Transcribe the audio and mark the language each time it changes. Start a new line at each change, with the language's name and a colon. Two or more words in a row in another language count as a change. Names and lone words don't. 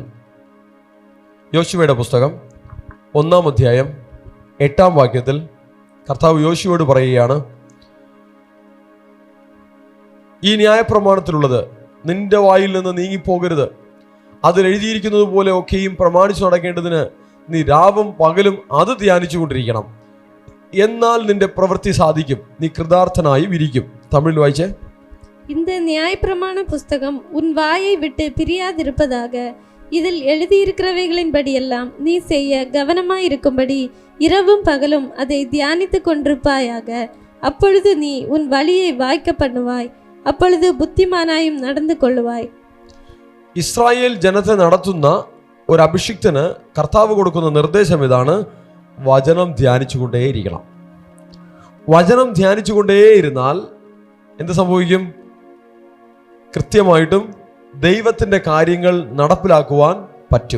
Malayalam: യോശുവയുടെ പുസ്തകം 1-ാം അധ്യായം 8-ാം വാക്യത്തിൽ കർത്താവ് യോശുവയോട് പറയുകയാണ്, ഈ ന്യായപ്രമാണത്തിലുള്ളത് നിന്റെ വായിൽ നിന്ന് നീങ്ങിപ്പോകരുത്. അതിൽ എഴുതിയിരിക്കുന്നത് പോലെ ഒക്കെയും പ്രമാണിച്ചു നടക്കേണ്ടതിന് നീ രാവും പകലും അത് ധ്യാനിച്ചു കൊണ്ടിരിക്കണം. എന്നാൽ നിന്റെ പ്രവൃത്തി സാധിക്കും, നീ കൃതാർത്ഥനായി ഇരിക്കും. തമിഴിൽ വായിച്ചേ.
Tamil: இந்த நியாயப்பிரமாண புஸ்தகம் உன் வாயை விட்டு பிரியாதிருப்பதாக, இதில் எழுதியிருக்கிறவைகளின்படியெல்லாம் நீ செய்ய கவனமாயிருக்கும்படி இரவும் பகலும் அதை தியானித்து கொண்டிருப்பாயாக. அப்பொழுது நீ உன் வழியை வாய்க்க பண்ணுவாய், அப்பொழுது புத்திமாനായും நடந்து கொள்ளுவாய்.
Malayalam: ഇസ്രായേൽ ജനത്തെ നടത്തുന്ന ഒരു അഭിഷിക്തന് കർത്താവ് കൊടുക്കുന്ന നിർദ്ദേശം ഇതാണ്, വചനം ധ്യാനിച്ചുകൊണ്ടേയിരിക്കണം. വചനം ധ്യാനിച്ചുകൊണ്ടേയിരുന്നാൽ എന്ത് സംഭവിക്കും? കൃത്യമായിട്ടും ദൈവത്തിൻ്റെ കാര്യങ്ങൾ നടപ്പിലാക്കുവാൻ പറ്റും.